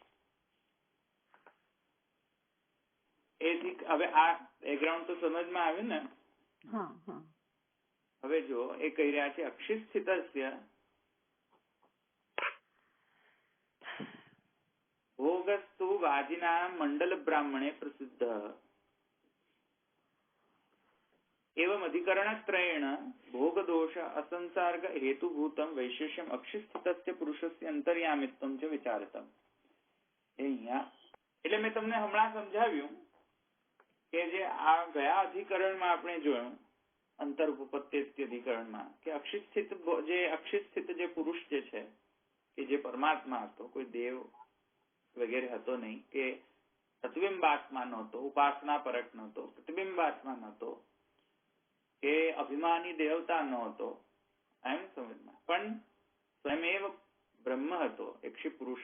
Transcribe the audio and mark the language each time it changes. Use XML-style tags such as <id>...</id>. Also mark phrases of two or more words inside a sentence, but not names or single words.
<gu>હવે આ બેકગ્રાઉન્ડ તો સમજમાં આવ્યું ને? હવે જો એ કહી રહ્યા છે</gu> <sa>अक्षिस्थितस्य भोगस्तु वाजीना मंडल ब्राह्मणे प्रसिद्ध एवं अधिकरणत्रयेण भोगदोष असंसर्ग हेतुभूतम वैशेष्यम अक्षिस्थितस्य पुरुषस्य अंतर्यामित्वम च विचारतम.</sa> <gu>એટલે મેં તમને હમણાં સમજાવ્યું કે જે આ ગયા અધિકરણમાં આપણે જોયું અંતર ઉપપત્તિ અધિકરણમાં કે અક્ષિસ્થિત જે પુરુષ જે છે કે જે પરમાત્મા હતો, કોઈ દેવ વગેરે હતો નહીં, કે પ્રતિબિંબાત્મા નહોતો, ઉપાસના પરક નહોતો, પ્રતિબિંબાત્મા નહોતો, કે અભિમાની દેવતા નહોતો, એમ સમજમાં, પણ સ્વયમેવ બ્રહ્મ હતો, અક્ષી પુરુષ.</gu>